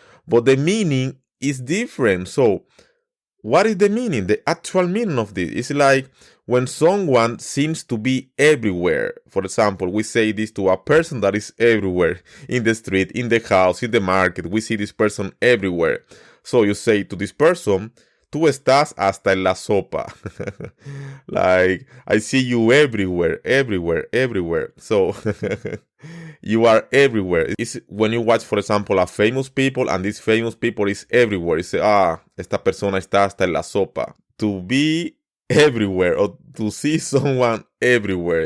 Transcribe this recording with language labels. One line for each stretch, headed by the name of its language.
English: But the meaning is different. So, what is the meaning? The actual meaning of this is like when someone seems to be everywhere. For example, we say this to a person that is everywhere, in the street, in the house, in the market. We see this person everywhere. So you say to this person,
Spanish: tú estás hasta en la sopa.
English: Like, I see you everywhere. So, you are everywhere. It's when you watch, for example, a famous people, and this famous people is everywhere. You say,
Spanish: esta persona está hasta en la sopa.
English: To be everywhere, or to see someone everywhere.